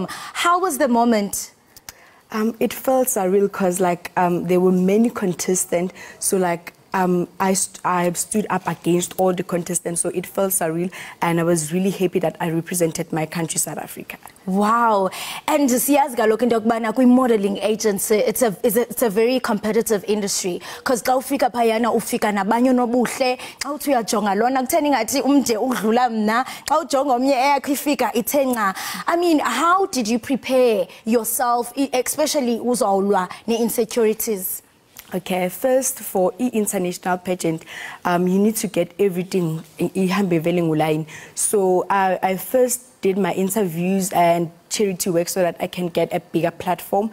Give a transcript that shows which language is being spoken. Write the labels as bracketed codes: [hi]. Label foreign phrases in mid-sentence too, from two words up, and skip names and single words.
[en] How was the moment? It felt surreal because like there were many contestants, so like I stood up against all the contestants, so it felt surreal, and I was really happy that I represented my country, South Africa. [xh] Wow. And siyazi kaloku into yokubana kwi-modeling agency [en] it's a very competitive industry, [xh] because xa ufika phayana ufika nabanye nobuhle, xa uthi uyajonga lona kutheni ngathi umde udlula mna, xa ujonga omnye eyakho ifika ithe nca. [en] I mean, how did you prepare yourself, especially [xh] uzawulwa ne-insecurities? [en] Okay, first for international pageant, you need to get everything in. So I first did my interviews and charity work so that I can get a bigger platform.